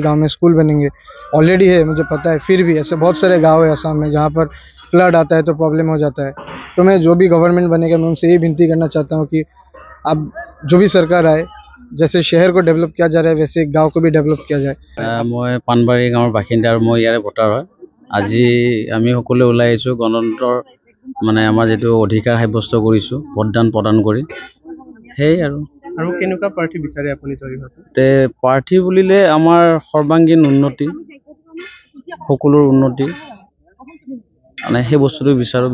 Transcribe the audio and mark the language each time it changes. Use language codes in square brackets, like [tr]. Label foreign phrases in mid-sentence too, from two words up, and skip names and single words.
[hi] गांव में स्कूल बनेंगे, ऑलरेडी है मुझे पता है, फिर भी ऐसे बहुत सारे गांव है असम में जहां पर फ्लड आता है तो प्रॉब्लम हो जाता है। तो मैं जो भी गवर्नमेंट बनेगा मैं उनसे ये विनती करना चाहता हूँ कि अब जो भी सरकार आए, जैसे शहर को डेवलप किया जा रहा है वैसे गाँव को भी डेवलप किया जाए। मैं पानबारी गाँवर बासिंदा और मैं यारे भोटार है। [as] আজি আমি সকলোৱে ওলাই আহিছোঁ গণতন্ত্ৰৰ আমাৰ যিটো অধিকাৰ সাব্যস্ত কৰিছোঁ ভোটদান প্ৰদান কৰি। সেই আৰু কেনেকুৱা প্ৰাৰ্থী বিচাৰে আপুনি জয়ী হোৱাটো? তে প্ৰাৰ্থী বুলিলে আমাৰ সৰ্বাংগীন উন্নতি, সকলোৰ উন্নতি, সেই বস্তুটো বিচাৰোঁ।